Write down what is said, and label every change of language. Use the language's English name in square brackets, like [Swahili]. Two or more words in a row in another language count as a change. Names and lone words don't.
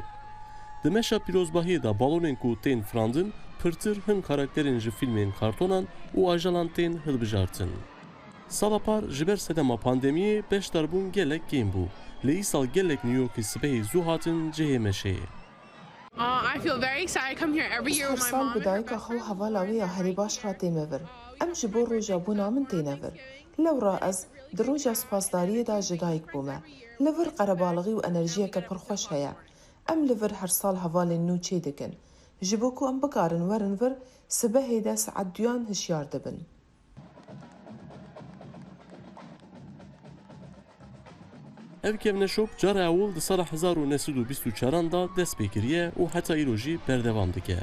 [Kurdish] Di meşa pîrozbahiyê da balonên ku tên firandin pirtir hin karakterên ji fîlmên kartonan û ajalan tên hilbijartin. Sala par ji ber sedema pandemiyê beşdarbûn gelek kêm bû. Li îsal gelek New Yorkê sibehê zû hatin cihê meşeyê. [English] I feel very excited to come here every year with my mom. [Kurdish] سال بدایکە خەو هەواڵا وێ هەری باش ڕاتێمەڤر. ئەم ji بۆ ڕۆژە بوونا من تێنەڤر. لەوڕا ئەس di ڕۆژە سپاسداریەدا ji dayk bûme. Li vir qerebalixî û enerjiyeke pirxweş heye. Em li vir her sal hevalên nû çê dikin. Ji bo ku em bikarin werin vir sibehê de saet duyan hişyar dibin. Ev kevneşop cara ewil di sala 1924 da dest pê kiriye û heta îro jî berdewam dike.